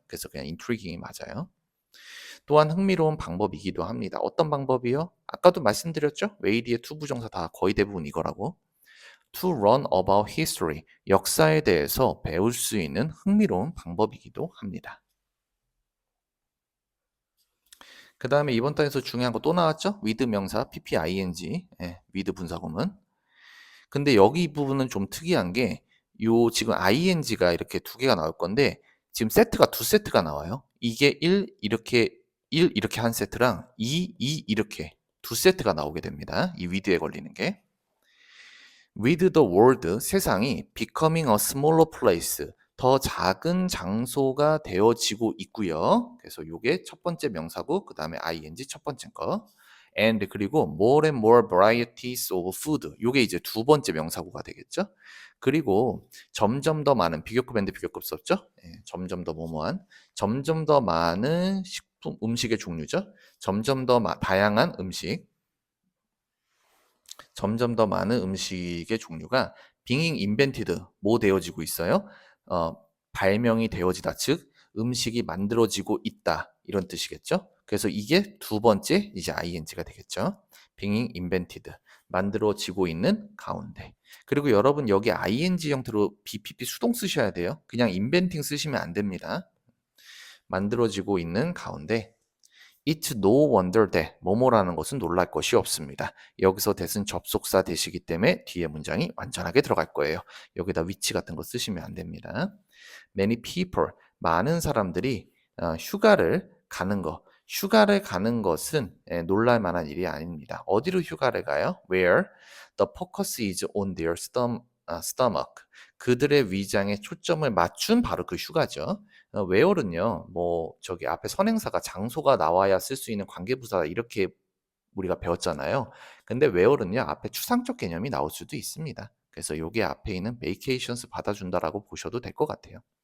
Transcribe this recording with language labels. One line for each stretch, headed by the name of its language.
Korean: 그래서 그냥 intriguing이 맞아요. 또한 흥미로운 방법이기도 합니다. 어떤 방법이요? 아까도 말씀드렸죠? way 뒤에 to 부정사 다 거의 대부분 이거라고.
English: To learn about history,
Korean: 역사에 대해서 배울 수 있는 흥미로운 방법이기도 합니다. 그 다음에 이번 단에서 중요한 거 또 나왔죠? with 명사, pping, with 분사구문. 근데 여기 부분은 좀 특이한 게, 지금 ing가 이렇게 두 개가 나올 건데, 지금 세트가 두 세트가 나와요. 이게 1 이렇게 한 세트랑 2 이렇게 두 세트가 나오게 됩니다. 이 with에 걸리는 게.
English: With the world,
Korean: 세상이
English: becoming a smaller place,
Korean: 더 작은 장소가 되어지고 있고요. 그래서 이게 첫 번째 명사고 그 다음에 ing 첫 번째 거.
English: And
Korean: 그리고
English: more and more varieties of food.
Korean: 이게 이제 두 번째 명사구가 되겠죠. 그리고 점점 더 많은 비교급 앤드 비교급 썼죠. 점점 더 뭐뭐한, 점점 더 많은 음식의 종류죠. 점점 더 다양한 음식. 점점 더 많은 음식의 종류가
English: being invented,
Korean: 뭐 되어지고 있어요? 발명이 되어지다, 즉 음식이 만들어지고 있다 이런 뜻이겠죠? 그래서 이게 두 번째 이제 ing가 되겠죠?
English: being invented,
Korean: 만들어지고 있는 가운데. 그리고 여러분 여기 ing 형태로 bpp 수동 쓰셔야 돼요. 그냥 inventing 쓰시면 안 됩니다. 만들어지고 있는 가운데.
English: It's no wonder that
Korean: 뭐뭐라는 것은 놀랄 것이 없습니다. 여기서 that은 접속사 대시기 때문에 뒤에 문장이 완전하게 들어갈 거예요. 여기다 which 같은 거 쓰시면 안 됩니다.
English: Many people,
Korean: 많은 사람들이 휴가를 가는 것. 휴가를 가는 것은 놀랄 만한 일이 아닙니다. 어디로 휴가를 가요?
English: Where the focus is on their stomach.
Korean: 그들의 위장에 초점을 맞춘 바로 그 휴가죠. where는요, 뭐 저기 앞에 선행사가 장소가 나와야 쓸 수 있는 관계부사 이렇게 우리가 배웠잖아요. 근데 where는요, 앞에 추상적 개념이 나올 수도 있습니다. 그래서 여기 앞에 있는 vacations 받아준다라고 보셔도 될 것 같아요.